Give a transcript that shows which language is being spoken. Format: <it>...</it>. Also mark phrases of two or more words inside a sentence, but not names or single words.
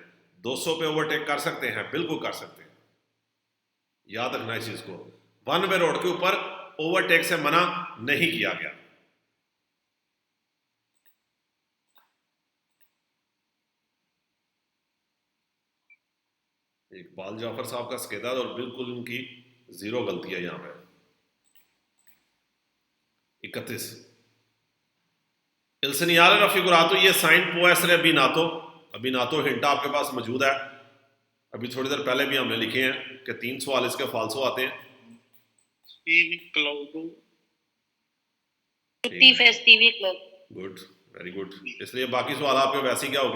<hi>200 पे ओवरटेक कर सकते हैं, बिल्कुल कर सकते हैं। याद रखना इस चीज को,</hi> <en>one way road</en> <hi>के ऊपर ओवरटेक से मना नहीं किया गया। इकबाल जाफर साहब का स्केदा, और बिल्कुल उनकी 0 गलती है यहां पे।</hi> <it>31 Il segnale raffigurato,</it> <hi>ये साइन</hi> <it>può essere abbinato,</it> <hi>अबीनातो हिंट आपके पास मौजूद है। अभी थोड़ी देर पहले भी हमने लिखे हैं कि 3 सवाल इसके फाल्सो आते हैं।</hi> <en>Good, very good.</en> <hi>इसलिए बाकी सवाल आपके वैसे ही क्या हो गए?</hi>